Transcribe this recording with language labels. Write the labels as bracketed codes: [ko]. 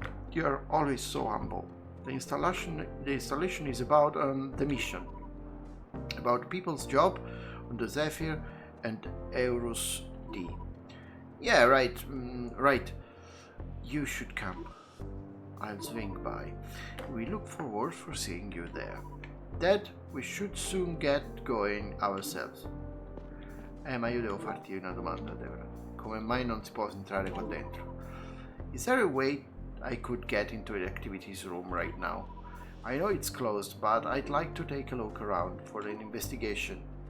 [en] You're always so humble. The installation is about the mission, about people's job on the Zephyr and Eurus D. Yeah, right. You should come. I'll swing by. We look forward for seeing you there. Dad, we should soon get going ourselves. [it] Ma io devo farti una domanda, Deborah. Come mai non si può entrare qua dentro? [en] Is there a way I could get into the activities room right now? I know it's closed, but I'd like to take a look around for an investigation.